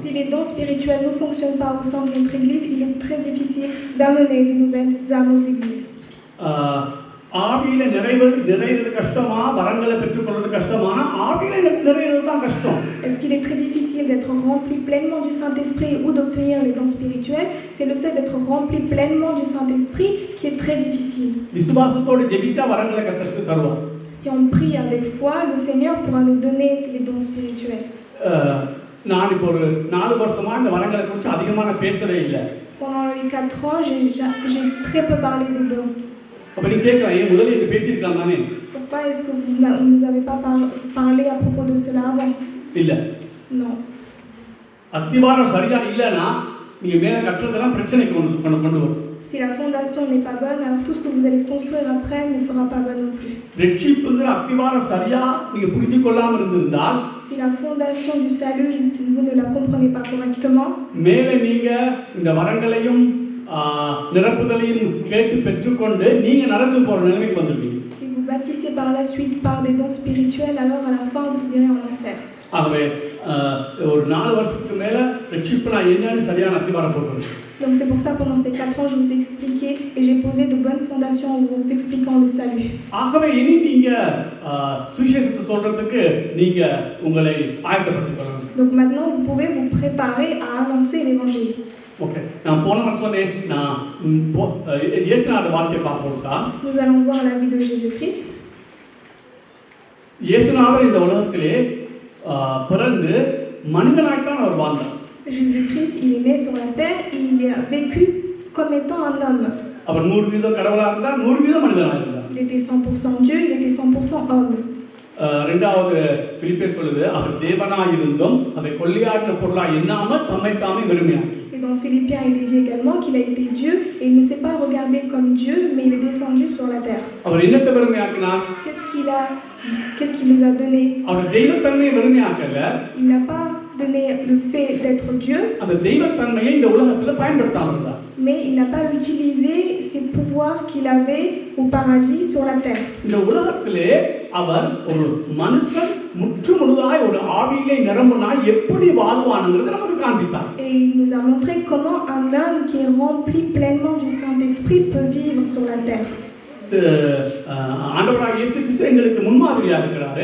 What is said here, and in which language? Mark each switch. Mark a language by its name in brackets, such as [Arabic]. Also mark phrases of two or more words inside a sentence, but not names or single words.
[French] Si les dons spirituels ne fonctionnent pas au sein de notre église, il est très difficile d'amener de nouvelles âmes aux églises. [Tamil] ஆவியில நிறைவது கஷ்டமா, வரங்களை பெற்றுக்கொள்வது கஷ்டமானா ஆவியில நிறைவது தான் கஷ்டம். [French] Est-ce qu'il est très difficile d'être rempli pleinement du Saint-Esprit ou d'obtenir les dons spirituels? C'est le fait d'être rempli pleinement du Saint-Esprit qui est très difficile. [Tamil] விசுவாசத்தோடு ஜெபிச்சா வரங்களை கர்த்தர் தருவார். [French] Si on prie avec foi, le Seigneur pourra nous donner les dons spirituels. [Tamil] நான் இப்போ ஒரு 4 வருஷமா இந்த வரங்களை குறித்து அதிகமாக பேசவே இல்லை. [French] Pendant les 4 ans, j'ai très peu parlé des dons. [Tamil] அப்ப நீ கேட்கலாம், ஏன் முதல்ல இது பேசியிருக்கலாம் தானே? [French] Pourquoi est-ce que vous ne nous avez pas parlé à propos de cela avant? [Tamil] இல்ல. [French] Non. [Tamil] அத்திவாரம் சரியா இல்லைன்னா நீங்க மேல கட்டுறதெல்லாம் பிரச்சனைக்கு கொண்டு வரும். [French] Si la fondation n'est pas bonne, alors tout ce que vous allez construire après ne sera pas bon non plus. [Tamil] ரட்சிப்புங்கிற அத்திவாரம் சரியா நீங்க புரிந்து கொள்ளாம இருந்திருந்தால், [French] Si la fondation du salut, vous ne la comprenez pas correctement, [Tamil] மேலே நீங்க இந்த வரங்களையும் நிரப்புதலையும் கேட்டு பெற்றுக்கொண்டு நீங்க நடந்து போற நிலைமைக்கு வந்துருவீங்க. [French] si vous bâtissez par la suite par des dons spirituels, alors à la fin vous irez en enfer. [Tamil] ஆகவே ஒரு 4 வருஷத்துக்கு மேல ரட்சிப்புனா என்னன்னு சரியான அத்திவாரம் போடுறது. [French] Donc c'est pour ça pendant ces 4 ans je vous ai expliqué et j'ai posé de bonnes fondations en vous expliquant le salut. [Tamil] ஆகவே இனி நீங்க சுவிசேஷத்தை சொல்றதுக்கு நீங்க உங்களை ஆயத்தப்படுத்திக் கொள்ளணும். [French] Donc maintenant vous pouvez vous préparer à annoncer l'évangile. [Tamil] ஓகே, நான் போன வருஷம் நான் இயேசுநாதர் வார்த்தையை பார்ப்போம்க்கா. [French] Nous allons voir la vie de Jésus-Christ. [Tamil] இயேசுநாதர் இந்த உலகத்திலே பிறந்து மனிதனாய்த்தான் அவர் வாழ்ந்தார். [French] Jésus-Christ, il est né sur la terre, il a vécu comme étant un homme. [Tamil] அவர் 100% கடவுளா இருந்தார், 100% மனிதனாக இருந்தார். [French] Il était 100% Dieu, il était 100% homme. [Tamil] இரண்டாவது பிலிப்பியர் சொல்லுது, அவர் தேவனாய் இருந்தும் அதை கொள்ளையாடின பொருளாய் எண்ணாமல் தம்மை தாமே வெறுமையாக்கி. [French] Et dans Philippiens, il est dit également qu'il a été Dieu et il ne s'est pas regardé comme Dieu, mais il est descendu sur la terre. [Tamil] அவர் என்னத்தை வெறுமையாக்கினார்? [French] Qu'est-ce qu'il nous a donné? [Tamil] அவர் தெய்வத்தன்மையை வெறுமையாக்கல. [French] Il n'a pas donné le fait d'être Dieu. [Tamil] அந்த தெய்வத்தன்மையை இந்த உலகத்துல பயன்படுத்தாம இருந்தார். [French] Mais il n'a pas utilisé ses pouvoirs qu'il avait au paradis sur la terre. [Tamil] இந்த உலகத்திலே அவர் ஒரு மனுஷன் முற்றுமுழுதாய் ஒரு ஆவியிலே நிரம்பினாய் எப்படி வாழ்வானுங்கிறது நமக்கு காண்பித்தார். [French] Et il nous a montré comment un homme qui est rempli pleinement du Saint-Esprit peut vivre sur la terre. [Tamil] ஆண்டவராகிய இயேசு கிறிஸ்து எங்களுக்கு முன்மாதிரியா இருக்கிறாரு.